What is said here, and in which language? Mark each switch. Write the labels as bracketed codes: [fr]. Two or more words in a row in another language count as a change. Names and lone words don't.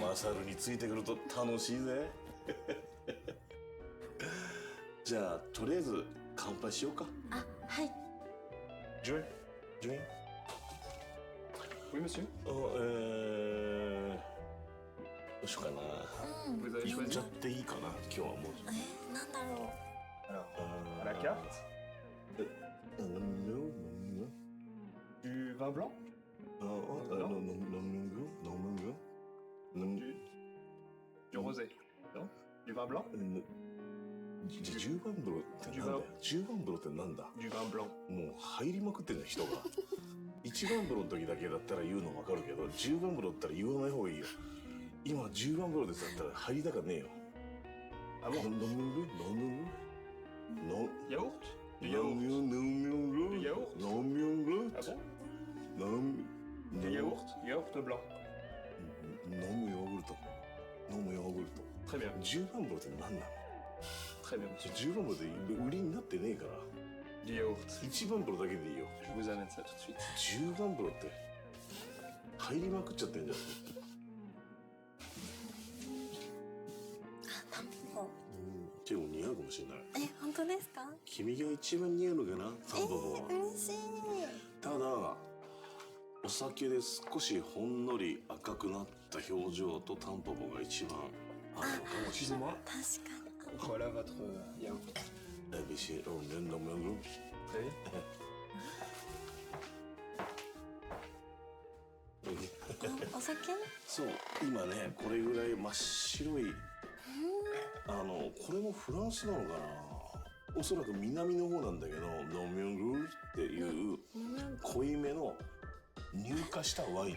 [ja] マサルについてくると楽しいぜじゃあとりあえず乾杯しようかあはいジュエジュエ [fr] Oui, monsieur. [ja] どうしようかな [fr] Vous avez [ja] 言っ [fr] choisi [ja] ちゃっていいかな今日はもうなんだろ [fr] Alors, à la carte, du vin blanc, du rosé. Non? Du vin blanc? [ja] 10 番風呂ってなんだよ10番風呂ってなんだ [fr] Du vin blanc. [ja] もう入りまくってんの人が1番風呂の時だけだったら言うの分かるけど10番風呂だったら言わない方がいいよ今10番風呂ですだったら入りたかねえよ [fr] Ah bon? [ja] 飲む [fr] Yaourt? Du [ja] 飲 [fr] yaourt. [ja] む [fr] yaourt [ja] 飲む [fr] Ah bon? [ja] 飲む [fr] Du yaourt? Yaourt blanc. [ja] 飲むヨーグルト飲むヨーグルト [fr] Très bien. [ja] 10番風呂って何なの [fr] Très bien, monsieur. [ja] 10番風呂で売りになってねえから [fr] Du yaourt. [ja] 1 番風呂だけでいいよ。 [fr] Je vous amène ça tout de suite. [ja] 10 番風呂って入りまくっちゃってんじゃん。タンポでも似合うかもしれない。ポ。本当ですか？君が一番似合うのかな、タンポポは。嬉しい。ただお酒で少しほんのり赤くなった表情とタンポポが一番合うのかもしれない。 [fr] Excusez-moi. [ja] 確かに。 [fr] Voilà votre yaourt. ビシエロンレンドメン Vous voyez? [ja] お酒？そう今ねこれぐらい真っ白いこれもフランスなのかな、おそらく南の方なんだけどノミョングルっていう濃いめの乳化したワインなんだよね。